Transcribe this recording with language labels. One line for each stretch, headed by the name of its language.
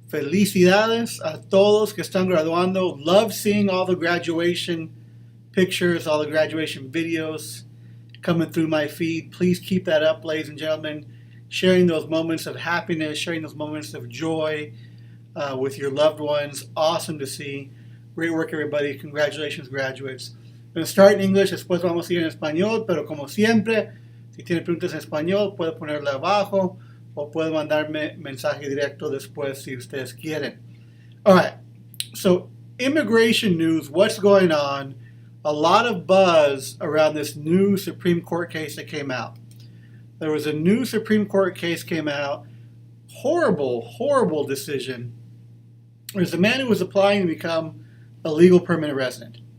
Spanish: Felicidades a todos que están graduando.
English: Love seeing all the graduation pictures, all the graduation videos coming through my feed. Please keep that up, ladies and gentlemen. Sharing those moments of happiness, sharing those moments of joy with your loved ones. Awesome to see. Great work, everybody. Congratulations, graduates. I'm going to start in English,
Spanish: después vamos a ir en español, pero como siempre, si tiene preguntas en español, puede ponerla abajo o puede mandarme mensaje directo después si ustedes quieren.
English: All right, so immigration news, what's going on? A lot of buzz around this new Supreme Court case that came out. There was a new Supreme Court case came out. Horrible, horrible decision. There's a man who was applying to become a legal permanent resident.